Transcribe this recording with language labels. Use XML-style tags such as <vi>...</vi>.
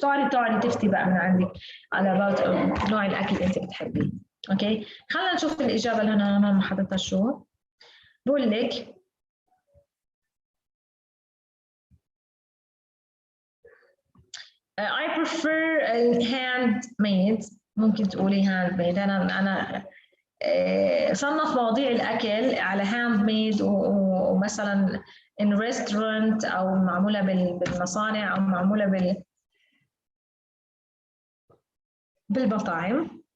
<ar>تعالي تفتي بقى من عندك على about نوع الأكل اللي أنت بتحبيه. أوكي؟ خلينا نشوف الإجابة اللي أنا حاططها شو. بقول لك</ar> <en>I prefer handmade.</en> <ar>ممكن تقولي handmade. أنا صنف مواضيع الأكل على handmade ومثلا</ar> <en>in restaurant</en> <ar>أو معمولة بالمصانع أو معمولة بالمطاعم.</ar>